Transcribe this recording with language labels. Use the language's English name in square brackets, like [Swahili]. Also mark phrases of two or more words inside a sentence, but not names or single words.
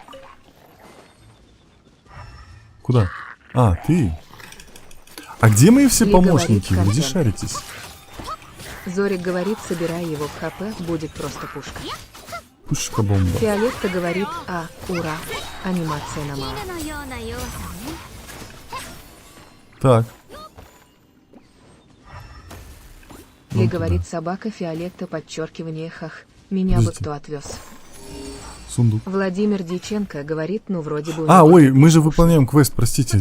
[Russian] Куда? А, ты? А где мои все Ли помощники? говорит Где контент. шаритесь? Зорик говорит, собирай его в ХП, будет просто пушка. Пушка-бомба. Фиолетта говорит, ура, анимация на мало. [Japanese] のような弱さね。 [Russian] Так. Ли Вон говорит, туда. собака, Фиолетта, подчеркивание, хах, меня бы Подождите. кто отвез. Сундук. Владимир Дьяченко говорит, ну вроде бы... у А, него ой, тут мы же скучно. выполняем квест, простите.